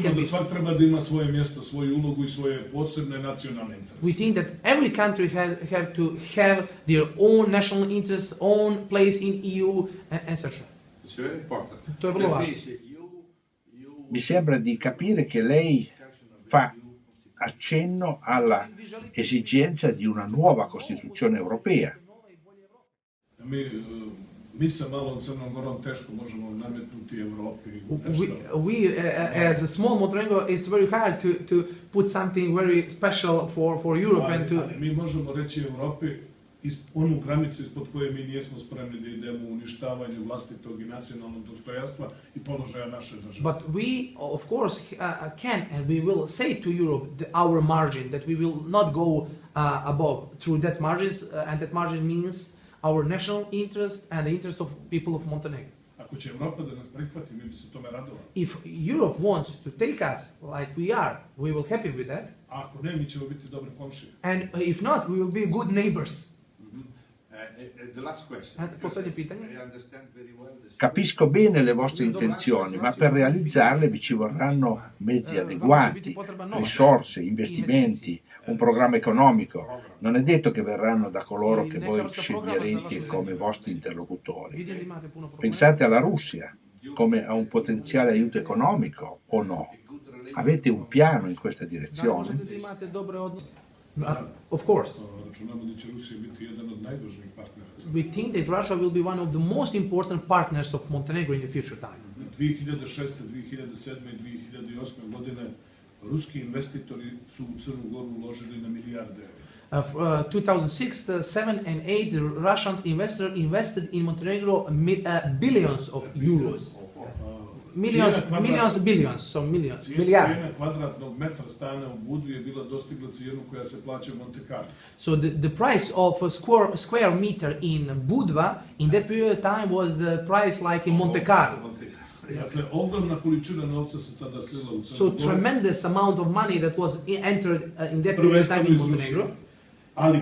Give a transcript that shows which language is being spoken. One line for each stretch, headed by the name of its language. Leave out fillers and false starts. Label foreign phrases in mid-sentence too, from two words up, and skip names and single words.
Serbian: Mislimo da svak treba da ima svoje mjesto, svoju ulogu i svoje posebne nacionalne interese.
English: We think that every country have to have their own national interest, own place in EU, etc.
Serbian: To è vrlo važno.
Italian: Mi sembra di capire che lei fa accenno alla esigenza di una nuova Costituzione europea.
Serbian: Mi sa malom Crnom Gorom teško možemo nametnuti Evropi.
English: We as a small Montenegro, it's very hard to put something very special for Europe and to.
Serbian: Mi možemo reći Evropi onu granicu ispod koje mi nismo spremni da idemo u uništavanju vlastitog i nacionalnog dostojanstva i položaja naše države.
English: But we, of course, can and we will say to Europe our margin that we will not go above through that margins, and that margin means our national interest and the interest of people of Montenegro.
Serbian: Ako će Europa da nas prihvati, mi bi se tome radovali.
English: If Europe wants to take us like we are, we will happy with that.
Serbian: A ako ne, mi ćemo biti dobri komšije.
English: And if not, we will be good neighbors. The last question.
Italian: Capisco bene le vostre intenzioni, ma per realizzarle vi ci vorranno mezzi adeguati, risorse, investimenti, un programma economico. Non è detto che verranno da coloro che voi sceglierete come vostri interlocutori. Pensate alla Russia come a un potenziale aiuto economico o no? Avete un piano in questa direzione?
English: Of course. We think that Russia will be one of the most important partners of Montenegro in the future time.
Serbian: 2006, 2007 i 2008 godine ruski investitori su u Crnu Goru uložili na milijarde.
English: 2006, 7 and 8, the Russian investor invested in Montenegro billions of euros. billions,
Serbian: Cijena kvadratnog metra stana u Budvi je bila dostigla cijenu koja se plaća u Monte Carlo.
English: So the price of a square meter in Budva in that period of time was the price like in Monte Carlo.
Serbian: Dakle, ogromna količina novca se tada slila u
English: So tremendous amount of money that was entered in that period of time in Montenegro.
Serbian: Ali